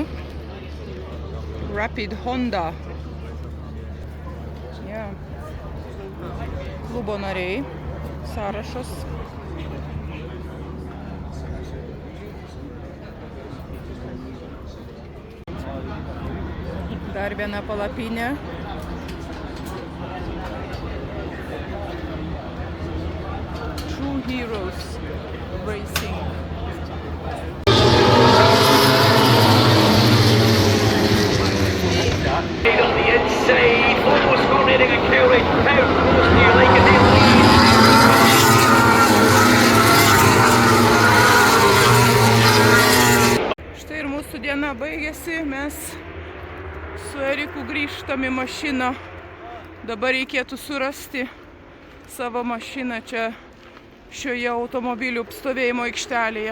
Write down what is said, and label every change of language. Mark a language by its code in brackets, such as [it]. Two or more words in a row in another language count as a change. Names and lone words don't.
[lt] Rapid Honda. Klubo nariai, sąrašas. Dar viena palapinė. True Heroes Racing. [en] on the inside, almost got Reading and Cowley. How close do you like it? [lt] Štai ir mūsų diena baigėsi, mes su Eriku grįžtam į mašiną. Dabar reikėtų surasti savo mašiną čia šioje automobilių stovėjimo aikštelėje.